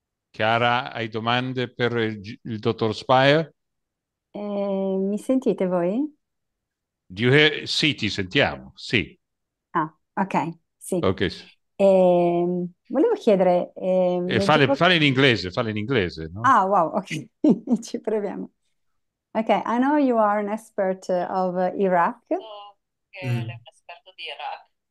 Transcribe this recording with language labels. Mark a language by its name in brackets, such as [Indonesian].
[Italian] Chiara, hai domande per il dottor Spire? Mi sentite voi? Sì, ti sentiamo. Sì. Ah, ok, sì. Ok. Volevo chiedere, Fale in inglese, fale in inglese, no? Ah, wow, ok, ci proviamo. [English] Okay, I know you are an expert of Iraq, [Italian] So che lei è un esperto di Iraq.